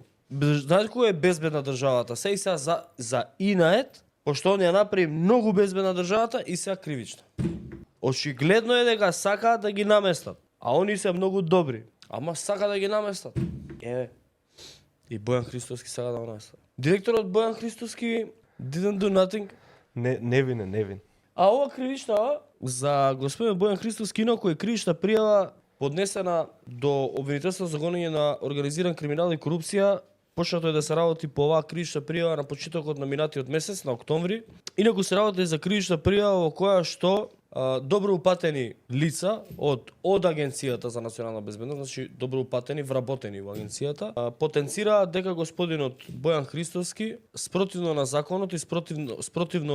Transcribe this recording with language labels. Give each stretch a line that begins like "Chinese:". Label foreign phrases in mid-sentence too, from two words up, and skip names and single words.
Macedonian: Знаете кој е безбедна државата? Се и сега за инает, пошто он ја направи многу безбедна државата и сега кривична. Очигледно е дека сакаат да ги наместат, а они се многу добри, ама сака да ги наместат. И Бојан Христоски сака да го наместат. Директорот Бојан Христоски
English: didn't do nothing.
Macedonian: Невин. А ова кривична за господин Бојан Христоски инаку е кривична пријава поднесена до Обвинителство за гонење на организиран криминал и корупција. Почнато е да се работи по оваа кривична пријава на почетокот на минатиот месец, на октомври. Инаку се работи за кривична пријава во која што добро упатени лица од агенцијата за национална безбедност, значи добро упатени, вработени во агенцијата, потенцираат дека господинот Бојан Христоски спротивно на законот и спротивно